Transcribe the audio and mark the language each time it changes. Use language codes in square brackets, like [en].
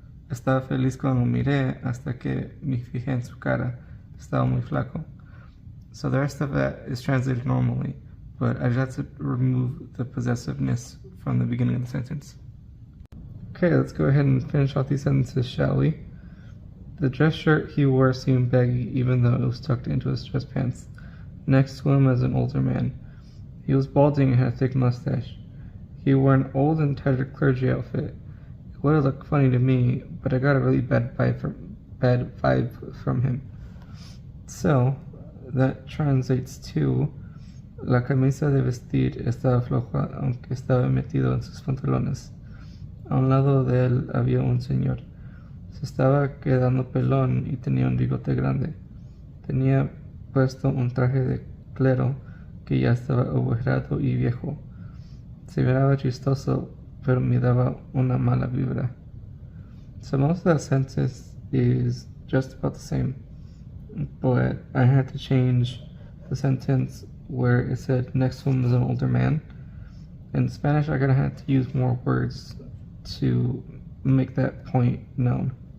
[es] Estaba feliz cuando miré hasta que me fijé en su cara. Estaba muy flaco. [en] So the rest of that is translated normally, but I just have to remove the possessiveness from the beginning of the sentence. Okay, let's go ahead and finish off these sentences, shall we? The dress shirt he wore seemed baggy even though it was tucked into his dress pants. Next to him was an older man. He was balding and had a thick mustache. He wore an old and tattered clergy outfit. It would have looked funny to me, but I got a really bad vibe from him. So, that translates to, [es] la camisa de vestir estaba floja aunque estaba metido en sus pantalones. A un lado de él había un señor. Se estaba quedando pelón y tenía un bigote grande. Tenía puesto un traje de clero que ya estaba agujerado y viejo. Se miraba chistoso, pero me daba una mala vibra. [en] So most of that sentence is just about the same, but I had to change the sentence where it said next to him was an older man. In Spanish, I'm gonna have to use more words to make that point known.